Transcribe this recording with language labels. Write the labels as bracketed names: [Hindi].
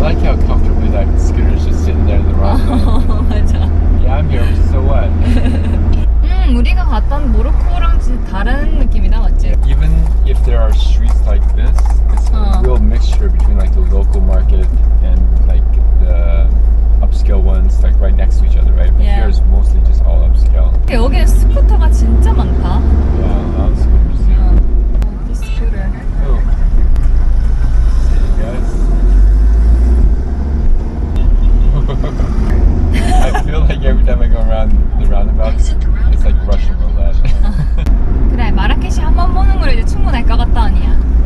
[English] I like how comfortably that scooter's just sitting there in the wrong lane. [Korean] 맞아. [English] Yeah, I'm here, so what? [Korean] 우리가 갔던 모로코랑 진짜 다른 느낌이다, 맞지? [English] Even if there are streets like this, it's a real mixture between like the local market and like the upscale ones, like right next to each other, right? But Yeah. here is mostly just all upscale. [Korean] 여기는 스쿠터가 진짜 많다. [English] Yeah, a lot of scooters here. This scooter. Oh. See you guys. I feel like every time I go around the roundabouts, it's like Russian roulette. [Korean] 그래, 마라케시 한 번 보는 거로 이제 충분할 것 같다 아니야.